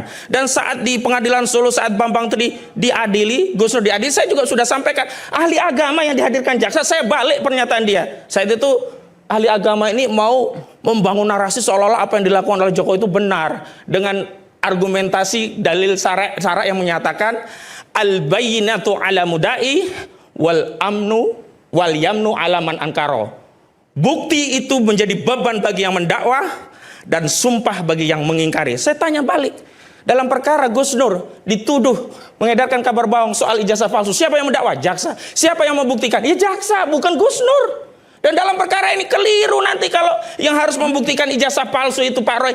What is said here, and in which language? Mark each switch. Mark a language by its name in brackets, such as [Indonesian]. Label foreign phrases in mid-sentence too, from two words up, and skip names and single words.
[Indonesian] Dan saat di pengadilan Solo, saat Bambang tadi diadili, Gus Nur diadili, saya juga sudah sampaikan ahli agama yang dihadirkan jaksa, saya balik pernyataan dia. Saat itu ahli agama ini mau membangun narasi seolah-olah apa yang dilakukan oleh Jokowi itu benar, dengan argumentasi dalil syarak yang menyatakan [Arabic] البينة على المدعي واليمين على من أنكر. [Indonesian] Bukti itu menjadi beban bagi yang mendakwa dan sumpah bagi yang mengingkari. Saya tanya balik. Dalam perkara Gus Nur dituduh mengedarkan kabar bohong soal ijazah palsu, siapa yang mendakwa? Jaksa. Siapa yang membuktikan? Ya jaksa, bukan Gus Nur. Dan dalam perkara ini keliru nanti kalau yang harus membuktikan ijazah palsu itu Pak Roy.